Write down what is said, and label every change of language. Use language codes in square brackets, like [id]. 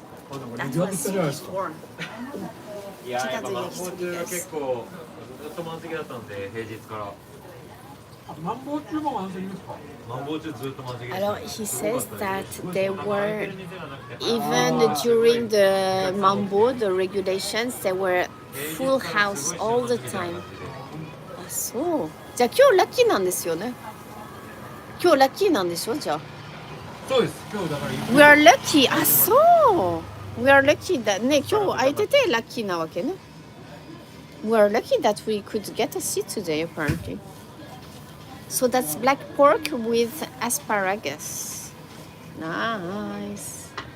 [ja] なんか賑わってきたじゃないですか。いややっぱ麻婆中が結構ずっと満席だったんで平日から。マンボウ中も満席ですか？麻婆中ずっと満席です。 [en] Alors he says that they were even during the mambo, the regulations, they were full house all the time. [ja] あ、そう。じゃあ今日ラッキーなんですよね。今日ラッキーなんでしょじゃあ。そうです。今日だから。 [en] We are lucky. [ja] あ、そう。 [en] We are lucky that [ja] ね、今日空いててラッキーなわけね。 [en] We are lucky that we could get a seat today apparently. So that's black pork with asparagus. Nice.